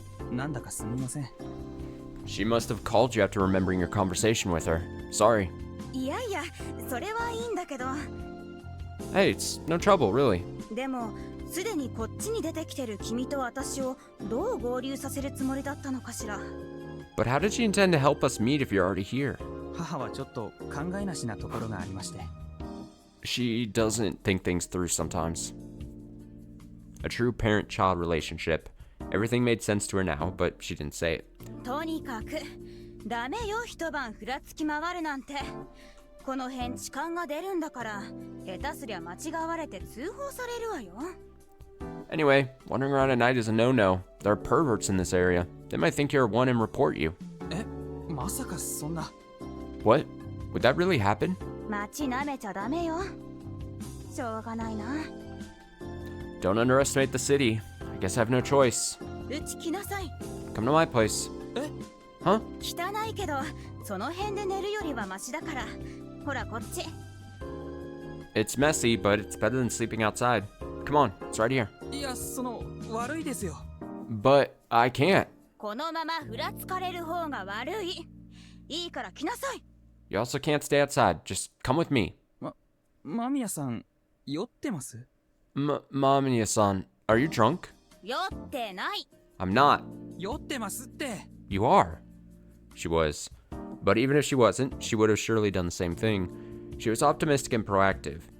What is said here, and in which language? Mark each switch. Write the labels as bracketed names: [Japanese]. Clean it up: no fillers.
[Japanese] なんだかすみません。 [English] She must have called you after remembering your conversation with her. Sorry. [Japanese] いやいや、それはいいんだけど。 [English] Hey, it's no trouble, really. [Japanese] でも、すでにこっちに出てきてる君と私をどう合流させるつもりだったのかしら。 [English] But how did she intend to help us meet if you're already here? [Japanese] 母はちょっと考えなしなところがありまして。 [English] She doesn't think things through sometimes. A true parent-child relationship. Everything made sense to her now, but she didn't say it. [Japanese] とにかく、ダメよ一晩ふらつき回るなんて。この辺痴漢が出るんだから、下手すりゃ間違われて通報されるわよ。 [English] Anyway, wandering around at night is a no-no. There are perverts in this area. They might think you're one and report you. [Japanese] まさかそんな。 [English] What? Would that really happen? [Japanese] 街舐めちゃダメよ。しょうがないな。 [English] Don't underestimate the city. I guess I have no choice. [Japanese] うち来なさい。 [English] Come to my place. Huh? [Japanese] 汚いけど、その辺で寝るよりはマシだから。ほらこっち。 [English] It's messy, but it's better than sleeping outside. Come on, it's right here. [Japanese] いや、悪いですよ。 [English] But I can't. [Japanese] このままふらつかれる方が悪い。いいから来なさい。 [English] You also can't stay outside. Just come with me. [Japanese] 間宮さん、酔ってます？ [English] Mamiya-san, are you drunk? [Japanese] 酔ってない。 [English] I'm not. [Japanese] 酔ってますって。 [English] You are. She was. But even if she wasn't, she would have surely done the same thing. She was optimistic and proactive.